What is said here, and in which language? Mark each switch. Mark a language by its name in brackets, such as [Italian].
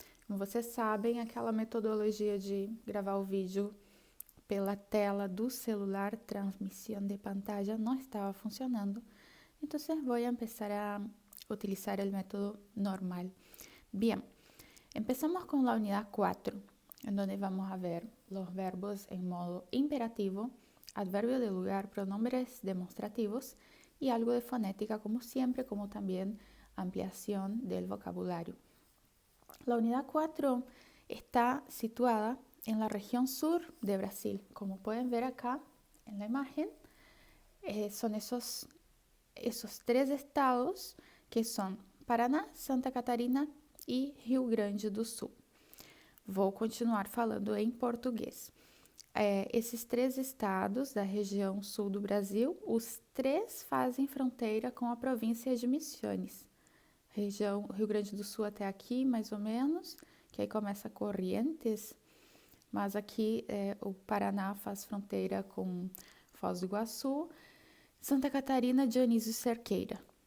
[Portuguese] Como vocês sabem, aquela metodologia de gravar o vídeo pela tela do celular, transmissão de pantalla, não estava funcionando. Então, vou começar a utilizar o método normal. [Spanish] Bien, empezamos con la unidad 4, en donde vamos a ver los verbos en modo imperativo, adverbio de lugar, pronombres demostrativos y algo de fonética, como siempre, como también ampliación del vocabulario. La unidad 4 está situada en la región sur de Brasil. Como pueden ver acá en la imagen, son esos tres estados que son Paraná, Santa Catarina e Rio Grande do Sul. [Portuguese] Vou continuar falando em português. Esses três estados da região sul do Brasil, os três fazem fronteira com a província de Misiones. Região Rio Grande do Sul até aqui, mais ou menos, que aí começa Corrientes, mas aqui o Paraná faz fronteira com Foz do Iguaçu, Santa Catarina, Dionísio Cerqueira.